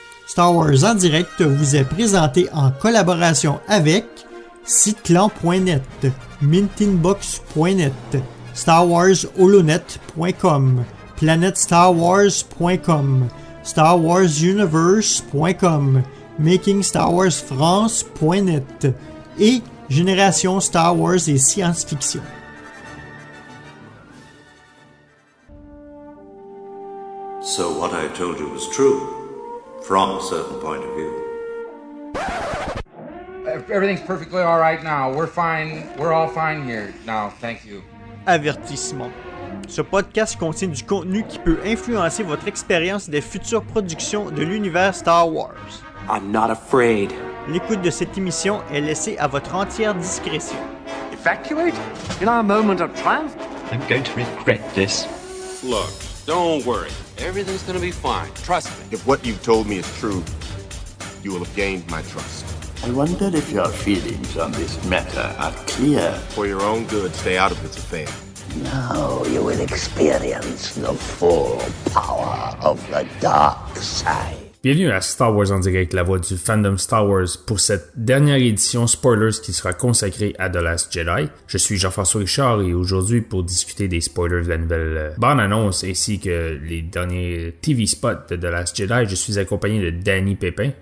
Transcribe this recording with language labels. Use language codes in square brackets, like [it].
[fr] Star Wars en direct vous est présenté en collaboration avec siteclan.net, mintinbox.net, starwarsholonet.com, planetstarwars.com, starwarsuniverse.com, makingstarwarsfrance.net et Génération Star Wars et Science-Fiction. [en] So what I told you was true, from a certain point of view. Everything's perfectly all right now. We're fine. We're all fine here now. Thank you. [fr] Avertissement. Ce podcast contient du contenu qui peut influencer votre expérience des futures productions de l'univers Star Wars. [en] I'm not afraid. [fr] L'écoute de cette émission est laissée à votre entière discrétion. [en] Evacuate? In our moment of triumph? I'm going to regret this. Look, don't worry. Everything's gonna be fine. Trust me. If what you've told me is true, you will have gained my trust. I wonder if your feelings on this matter are clear. For your own good, stay out of this affair. Now you will experience the full power of the dark side. [fr] Bienvenue à Star Wars en direct, la voix du fandom Star Wars pour cette dernière édition spoilers qui sera consacrée à The Last Jedi. Je suis Jean-François Richard et aujourd'hui pour discuter des spoilers de la nouvelle bande-annonce ainsi que les derniers TV spots de The Last Jedi, je suis accompagné de Danny Pépin.